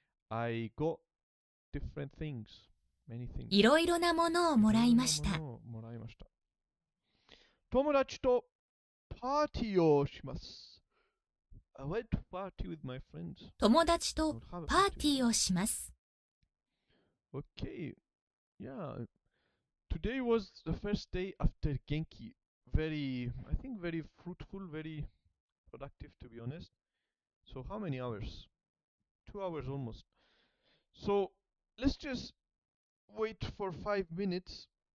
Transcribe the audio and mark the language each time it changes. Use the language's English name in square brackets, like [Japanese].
[English] I got different things, many things. [Japanese] いろいろなものをもらいました。友達とパーティーをします。 [English] I went to party with my friends. [Japanese] 友達とパーティーをします。 [English] Okay, yeah. Today was the first day after Genki. I think very fruitful, very productive to be honest. So how many hours? 2 hours almost. So let's just wait for 5 minutes.